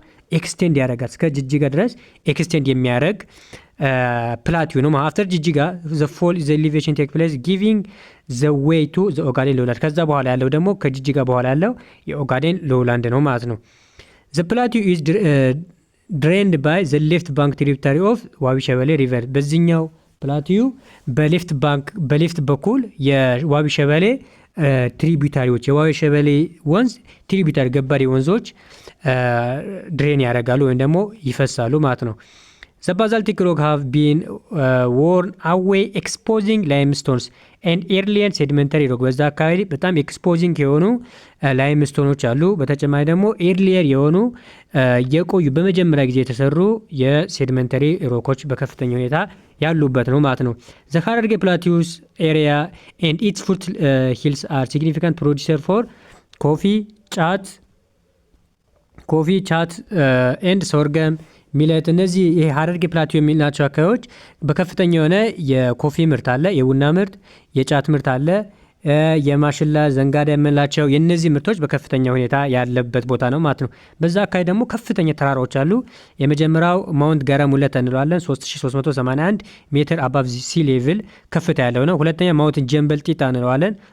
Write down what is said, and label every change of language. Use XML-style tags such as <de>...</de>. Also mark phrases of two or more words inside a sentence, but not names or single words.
<en>ኤክስቴንድ</en> <am>ያደርጋል። እስከ ጅጅጋ ድረስ ኤክስቴንድ የሚያደርግ ፕላቲው ነው።</am> <en>After Jijiga the fall the elevation take place giving the way to the Ogaden lowland።</en> <am>ከዛ በኋላ ያለው ደግሞ ከጅጅጋ በኋላ ያለው የኦጋዴን ሎውላንድ ነው ማለት ነው።</am> <en>The plateau is drained by the left bank tributary of Wabi Shebele River። በዚህኛው ፕላቲው</en> <am>በሌፍት በኩል የዋቢ ሸበሌ ትሪቢዩታሪዎች የዋቢ ሸበሌ ወንዝ ትሪቢዩታሪ ገባሪ ወንዞች ድሬን ያደርጋሉ ወይም ደግሞ ይፈሳሉ ማለት ነው።</am> <en>The basaltic rock have been worn away exposing limestones and earlier sedimentary rock።</en> <am>በዛ አካባቢ በጣም ኤክስፖዚንግ የሆኑ ላይምስቶኖች አሉ። በተጨማሪ ደግሞ ኤርሊየር የሆኑ የቆዩ በመጀመሪያ ጊዜ የተሰሩ</am> <en>sedimentary rocks</en> <am>በከፍተኛ ሁኔታ ያሉበት ነው ማለት ነው።</am> <en>The Hararge Plateau's area and its foot hills are significant producer for coffee, chat and sorghum</en> <am>ሚለት። እነዚህ ይሄ ሀረርጌ ፕላቲው የሚላቸው አካባቢዎች በከፍተኛ የሆነ የኮፊ ምርት አለ፣ የቡና ምርት፣ የጫት ምርት አለ፣ የማሽላ ዘንጋዳ የምንላቸው የነዚህ ምርቶች በከፍተኛ ሁኔታ ያለበት ቦታ ነው ማለት ነው። በዛ አካባቢ ደግሞ ከፍተኛ ተራራዎች አሉ። የመጀመሪያው ማውንት ገረሙለት እንለዋለን 3381 ሜትር</am> <en>above sea level</en> <am>ከፍታ ያለው ነው። ሁለተኛ ማውንት ጀንበል ጢጣ እንለዋለን</am>